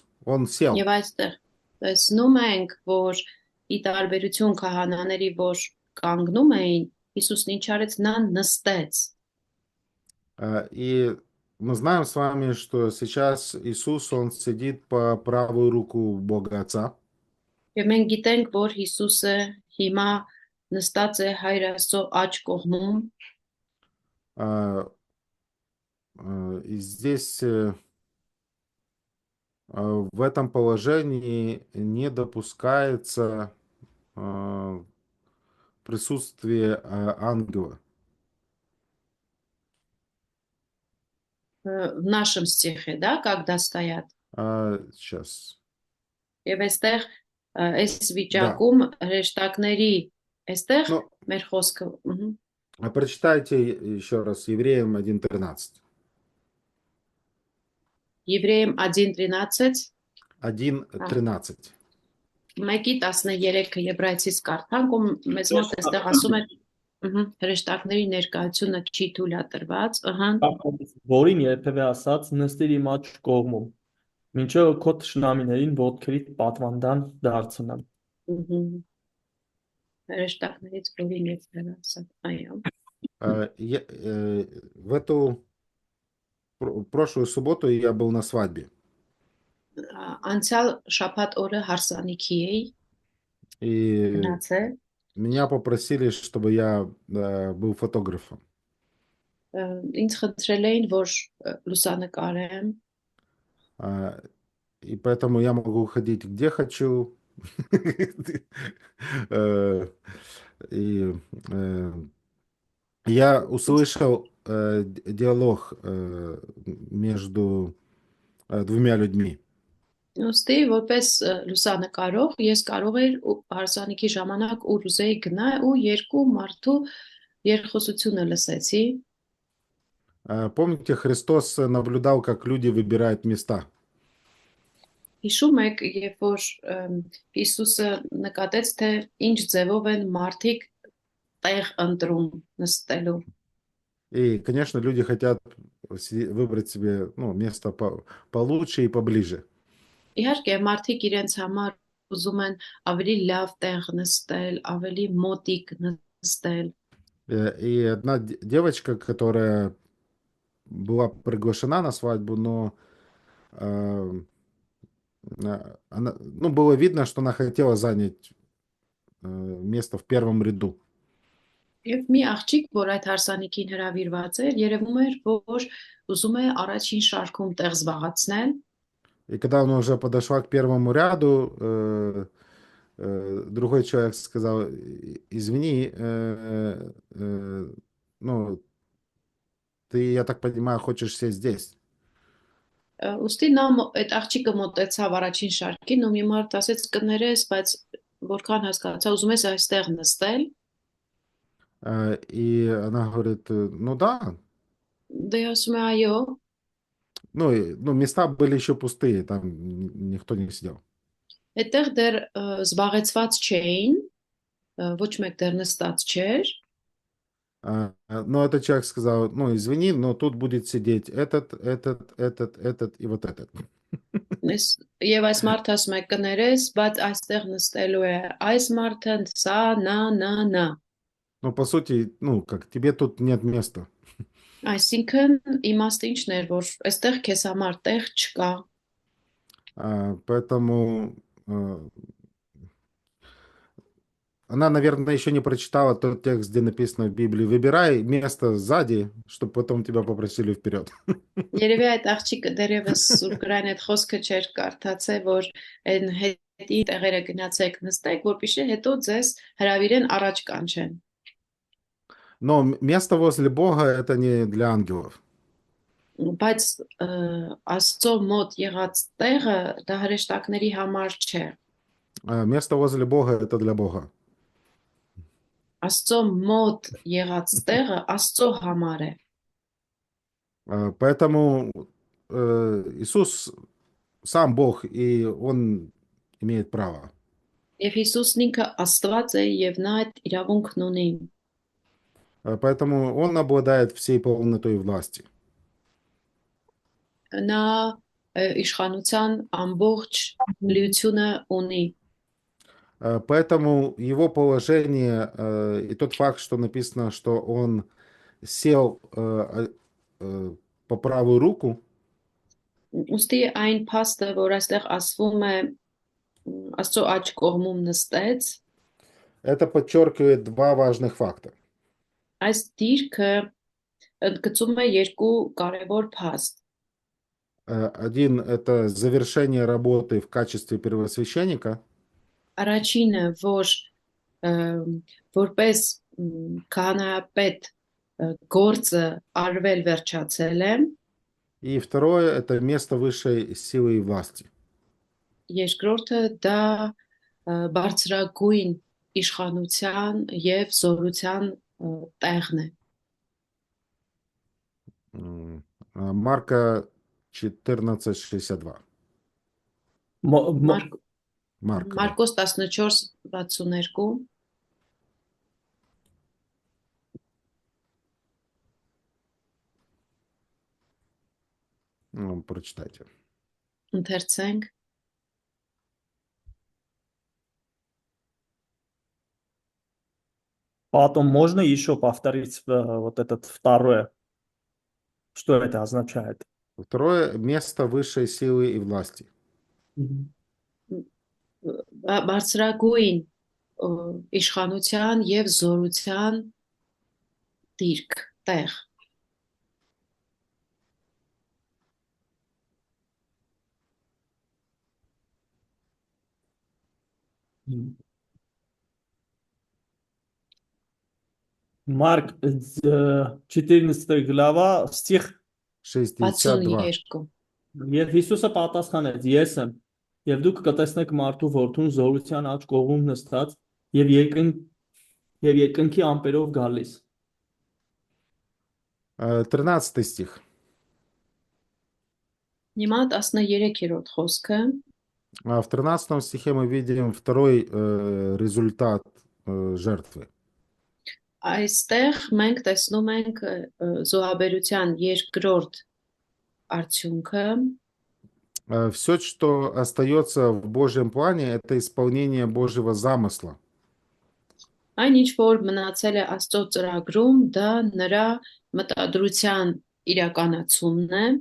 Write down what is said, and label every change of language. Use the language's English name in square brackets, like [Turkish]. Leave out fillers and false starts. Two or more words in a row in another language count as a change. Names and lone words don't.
[Russian] Он сел. [Armenian] Եվ այստեղ տեսնում ենք, որ ի տարբերություն քահանաների, որ կանգնում էին, Հիսուսն ինչ արեց, նա նստեց։ [Russian] И мы знаем с вами, что сейчас Иисус, он сидит по правую руку Бога Отца. [Armenian] Եվ մենք գիտենք, որ Հիսուսը հիմա նստած է Հայր Աստծո աջ կողմում։ [Russian] И здесь в этом положении не допускается присутствие ангела. В нашем стихе, да, когда стоят. Сейчас. [Armenian] Եվ այստեղ այս վիճակում հրեշտակների այստեղ մեր խոսքը։ [Russian] Прочитайте еще раз Евреям 1:13. Եվրեям 1:13. 1:13. [Armenian] Մեկի 13-ը Եբրայեցից կարդանք ու մեզ մոտ այստեղ ասում է հրեշտակների ներկայությունը չի թույլատրված, որին երբևէ ասաց նստիր իմ աջ կողմում, մինչև քո թշնամիներին ոտքերիդ պատվանդան դարձնեմ։ Հրեշտակներից որին երբևէ ասաց, այո։ [Russian] В эту прошлую субботу я был на свадьбе. [Armenian] Անցյալ շաբաթ օրը հարսանիքի էի [Russian] И меня попросили, чтобы я был фотографом. [Armenian] Ինձ խնդրել էին, որ լուսանկարեմ։ [Russian] И поэтому я могу ходить где хочу. И я услышал диалог между двумя людьми. [Armenian] Ոստի որպես լուսանկարող ես կարող էի հարսանիքի ժամանակ ուր ուզեի գնալ ու երկու մարդու երկխոսությունը լսեցի։ [Russian] Помните, Христос наблюдал, как люди выбирают места. [Armenian] Հիշում եք, երբ որ Հիսուսը նկատեց, թե ինչ ձևով են մարդիկ տեղ ընտրում նստելու։ [Russian] И, конечно, люди хотят выбрать себе место получше и поближе. [Armenian] Իհարկե, մարդիկ իրենց համար ուզում են ավելի լավ տեղ նստել, ավելի մոտիկ նստել։ [Russian] И одна девочка, которая была приглашена на свадьбу, но э, она, ну, было видно, что она хотела занять место в первом ряду. [Armenian] Եվ մի աղջիկ, որ այդ հարսանիքին հրավիրված էր, երևում էր, որ ուզում է առաջին շարքում տեղ զբաղացնել, [Russian] И когда она уже подошла к первому ряду, другой человек сказал: извини, ну, ты, я так понимаю, хочешь сесть здесь. [Armenian] ուստի նա այդ աղջիկը մոտեցավ առաջին շարքին ու մի մարդ ասեց կներես, բայց որքան հասկացա, ուզում ես այստեղ նստել, [Russian] И она говорит: ну да. [Armenian] դե ասում է այո, [Russian] Ну, ну, места были еще пустые, там никто не сидел. [Armenian] այդտեղ դեռ զբաղեցված չէին, ոչ մեկ դեռ նստած չէր, [Russian] Но этот человек сказал: ну, извини, но тут будет сидеть этот и вот этот. [Armenian] Եվ այս մարդը ասում է կներես, բայց այստեղ նստելու է այս մարդը, սա, նա։ [Russian] Ну, по сути, ну, как тебе тут нет места. [Armenian] Այսինքն իմաստը ինչն էր, որ այստեղ քեզ համար տեղ չկա։ [Russian] Поэтому она, наверное, еще не прочитала тот текст, где написано в Библии: выбирай место сзади, чтобы потом тебя попросили вперед. [Armenian] Երևի այդ աղջիկը դերևս Սուրբ Գրային այդ խոսքը չէր կարդացել, որ այն հետի տեղերը գնացեք նստեք, որպեսզի հետո ձեզ հրավիրեն առաջ կանչեն։ [Russian] Но место возле Бога — это не для ангелов. [Armenian] Բայց Աստծո մոտ եղած տեղը դա հրեշտակների համար չէ։ [Russian] Место возле Бога — это для Бога. [Armenian] Աստծո մոտ եղած տեղը Աստծո համար է։ [Russian] Поэтому Иисус сам Бог, и Он имеет право. [Armenian] Եվ Հիսուսն ինքը Աստված է եւ նա այդ իրավունքն ունի։ [Russian] Поэтому Он обладает всей полнотой власти. [Armenian] Նա իշխանության ամբողջ լիությունը ունի։ [Russian] Поэтому его положение и тот факт, что написано, что он сел по правую руку, [Armenian] Ուստի այն փաստը, որ այստեղ ասվում է Աստծո աջ կողմում նստեց, [Russian] это подчеркивает два важных факта. [Armenian] այս դիրքը ընդգծում է երկու կարևոր փաստ։ [Russian] Один — это завершение работы в качестве первосвященника. [Armenian] Առաջինը, որ որպես քահանայապետ գործը արվել վերջացել է, [Russian] И второе — это место высшей силы и власти. [Armenian] երկրորդը դա բարձրագույն իշխանության եւ զորության տեղն է։ [Russian] Марка 14:62. Марк. [Armenian] Մարկոս 14:62 [Russian] Прочитайте. [Armenian] ընթերցենք [Russian] Потом можно еще повторить вот этот второе? Что это означает? Второе — место высшей силы и власти. [Armenian] բարձրագույն իշխանության եւ զորության դիրք տեղ։ [Russian] Марк 14 глава, стих 62. 62 [Armenian] Եվ Հիսուսը պատասխանեց. Ես եմ, եւ դուք կտեսնեք մարդու որդուն զորության աջ կողմում նստած եւ երկնքի ամպերով գալիս։ [Russian] 13 стих. [Armenian] Հիմա 13-րդ խոսքը [Russian] В 13 стихе мы видим второй результат жертвы. [Armenian] այստեղ մենք տեսնում ենք զոհաբերության երկրորդ արդյունքը [Russian] Все, что остается в Божьем плане, это исполнение Божьего замысла. [Armenian] այն ինչ որ մնացել է Աստծո ծրագրում դա նրա մտադրության իրականացումն է,